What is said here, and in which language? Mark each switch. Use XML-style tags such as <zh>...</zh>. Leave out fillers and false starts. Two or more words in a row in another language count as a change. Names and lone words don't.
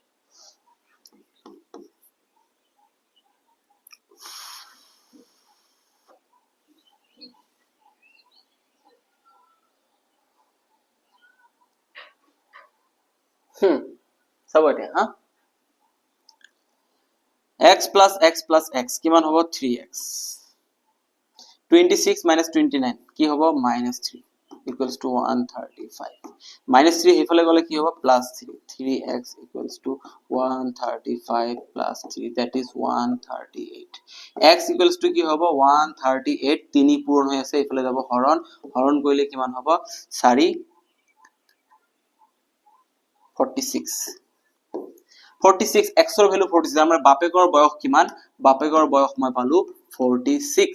<as>চাব এতিয়া হা,</as> <en>x plus x plus x</en> <as>কিমান হ'ব? 3x। 26 minus 29 কি হ'ব? -3</as> <en>equals to 135।</en> <as>-3 সেইফালে গ'লে কি হ'ব? +3।</as> <en>3x equals to 135 plus 3, that is 138। x equals to</en> <as>কি হ'ব? 138। 3 পূৰণ হৈ আছে, এইফালে যাব হৰণ, হৰণ কৰিলে কিমান হ'ব? 4 46। 46, x ৰ ভ্যালু 46। আমাৰ বাপেকৰ বয়স কিমান? বাপেকৰ বয়স মই পালো 46।</as>